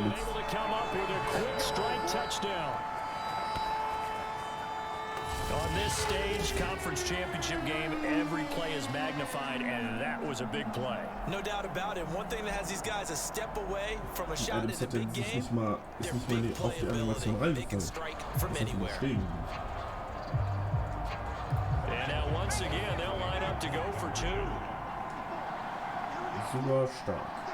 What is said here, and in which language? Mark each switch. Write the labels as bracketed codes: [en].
[en] Able to come up with a quick strike touchdown. On this stage, conference championship game, every play is magnified, and that was a big play. No doubt about it. One thing that has these guys a step away from a shot in a big game. [de] Ist nicht mal auf die Animation reingefallen. [en] From anywhere. And now once again, they'll line up to go for two. [de] Super stark.